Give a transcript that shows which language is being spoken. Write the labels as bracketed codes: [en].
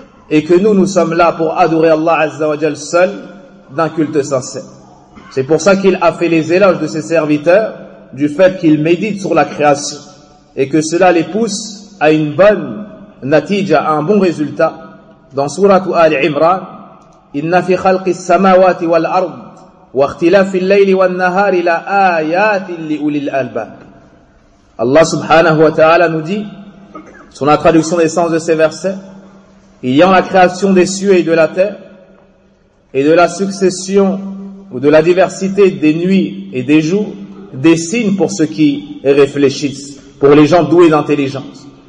[fr] Et que nous, nous sommes là pour adorer Allah Azza wa Jal seul d'un culte sincère. C'est pour ça qu'il a fait les éloges de ses serviteurs, du fait qu'ils méditent sur la création. Et que cela les pousse à une bonne natija, à un bon résultat. Dans Sourate Al Imran, [ar] إِنَّ فِي خَلْقِ السَّمَاوَاتِ وَالْأَرْضِ وَاخْتِلَافِ اللَّيْلِ وَالنَّهَارِ لَآيَاتٍ لِّأُولِي الْأَلْبَابِ. [fr] Allah subhanahu wa ta'ala nous dit, sur la traduction des sens de ces versets, il y a en la création des cieux et de la terre, et de la succession ou de la diversité des nuits et des jours, des signes pour ceux qui réfléchissent, pour les gens doués d'intelligence.